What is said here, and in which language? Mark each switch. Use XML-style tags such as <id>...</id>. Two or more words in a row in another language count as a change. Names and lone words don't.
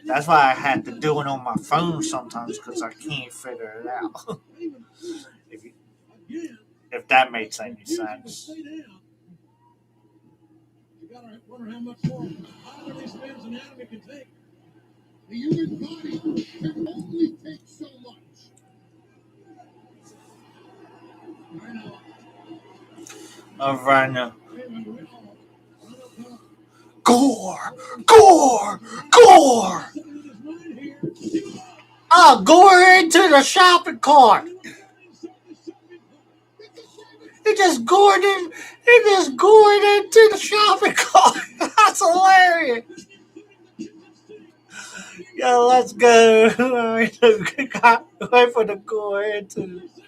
<en>That's why I had to do it on my phone sometimes because I can't figure it out. if that makes any sense. You gotta wonder how much more harder this man's anatomy can take. The human body can only take so much. Rhino. Oh, Rhino. Gore! Gore! Gore! Oh, gore into the shopping cart! He just gored in. He just gored into the shopping cart. That's hilarious. Yo, let's go. Wait for the gore into.</en>